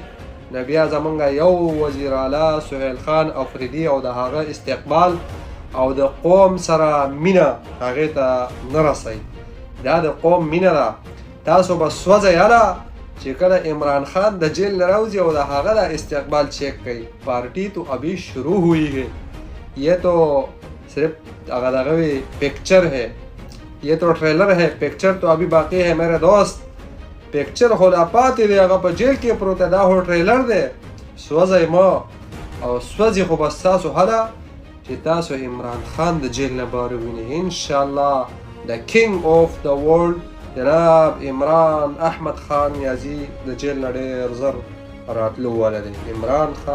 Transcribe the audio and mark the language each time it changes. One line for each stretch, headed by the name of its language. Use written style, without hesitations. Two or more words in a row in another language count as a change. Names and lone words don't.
Pashto: نو بیا زمونږ یو وزیر اعلی سهیل خان افریدي او د هغه استقبال او د قوم سره مینه هغې ته نه رسئ. دا د قوم مینه ده. تاسو به سوځئ هله چې کله عمران خان د جیل نه راوځي او د هغه د استقبال چیک کوي.
Urdu: پارٹی تو ابھی شروع ہوئی ہے، یہ تو صرف دغه پکچر ہے، یہ تو ٹریلر ہے، پکچر تو ابھی باقی ہے میرے دوست.
Pashto: پکچر خو لا پاتې دی، هغه په جیل کې پروت دی، دا خو ټریلر دی. سوځئ مه او سوځي خو به ستاسو هله چې تاسو عمران خان د جیل نه بار ووینئ. انشاءالله د
English: King of the World
Pashto: جناب عمران احمد خان نیازي د جیل نه ډېر زر راتلو والا دی.